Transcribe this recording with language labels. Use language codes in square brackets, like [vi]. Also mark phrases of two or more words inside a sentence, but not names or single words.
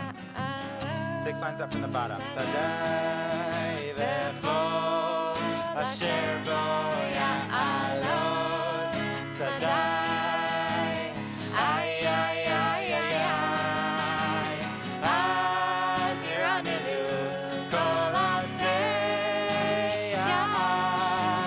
[en] 6 lines up from the bottom. [he] שדי וכל אשר בו יעלוז. Sadai, ay, ay, ay, ay, ay. אז ירננו כל עצי יער.